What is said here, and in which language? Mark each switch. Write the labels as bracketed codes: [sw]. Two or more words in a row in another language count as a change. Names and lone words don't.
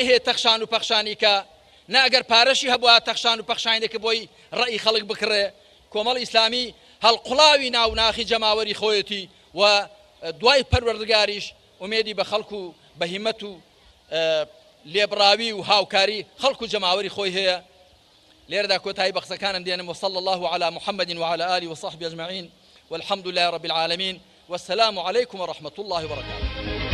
[ckb] هەیە تەخشان و پەخشانی کە نە ئەگەر پارەشی هەبووە تەخشان و پەخشانی دەکە بۆی ڕەئی خەڵک بکڕێ کۆمەڵ ئیسلامی هەڵقوڵاوی ناوناخی جەماوەری خۆیەتی و دوای پەروەردگاریش ئومێدی بە خەڵک و بە هیمەت و لێبڕاوی و هاوکاری خەڵک و جەماوەری خۆی هەیە لێرەدا کۆتایی بە قسەکانم دێنم [ar] وصلى الله على محمد وعلى آله وصحبه أجمعين والحمد لله رب العالمين والسلام عليكم ورحمة الله وبركاته